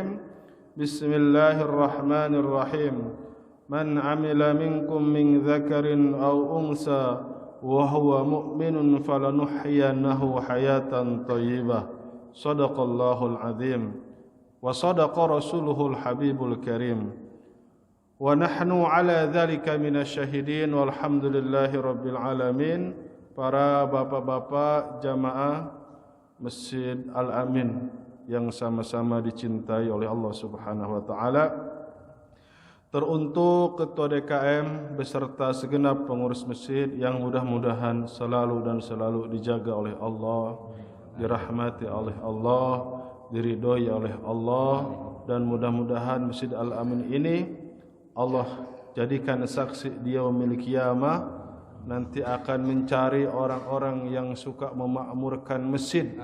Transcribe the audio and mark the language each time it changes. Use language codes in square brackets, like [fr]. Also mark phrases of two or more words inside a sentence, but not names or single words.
[ar] بسم الله الرحمن الرحيم. من عمل منكم من ذكر أو أنثى وهو مؤمن فلنحيينه حياة طيبة. صدق الله العظيم. وصدق رسوله الحبيب الكريم. ونحن على ذلك من الشاهدين والحمد لله رب العالمين. [id] Para bapak-bapak jamaah Masjid Al-Amin yang sama-sama dicintai oleh Allah [ar] سبحانه وتعالى. [id] Teruntuk Ketua DKM beserta segenap pengurus masjid yang mudah-mudahan selalu dan selalu dijaga oleh Allah, dirahmati oleh Allah, diridhoi oleh Allah, dan mudah-mudahan Masjid Al-Amin ini Allah jadikan saksi di [ar] يوم القيامة, [id] nanti akan mencari orang-orang yang suka memakmurkan masjid.